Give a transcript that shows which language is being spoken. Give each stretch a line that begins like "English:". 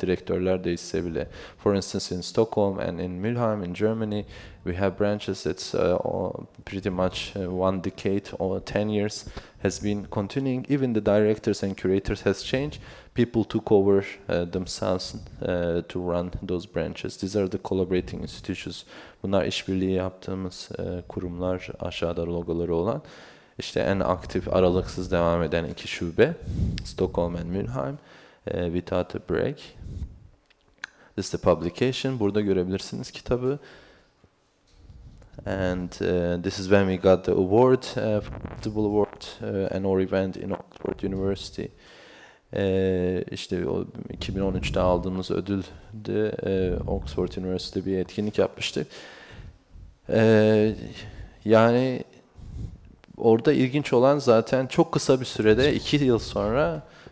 Turkish: Direktörler değişse bile.
English: For instance, in Stockholm and in Mülheim in Germany, we have branches that's pretty much 1 decade or 10 years has been continuing. Even the directors and curators has changed. People took over themselves to run those branches. These are the collaborating institutions.
Turkish: Bunlar işbirliği yaptığımız kurumlar, aşağıda logoları olan. İşte en aktif, aralıksız devam eden 2 şube, Stockholm and Mülheim,
English: without a break. This is the publication.
Turkish: Burada görebilirsiniz kitabı.
English: And this is when we got the award, Festival Award, an or event in Oxford University.
Turkish: İşte o 2013'te aldığımız ödülde Oxford University'de bir etkinlik yapmıştık. Yani orada ilginç olan zaten çok kısa bir sürede 2 yıl sonra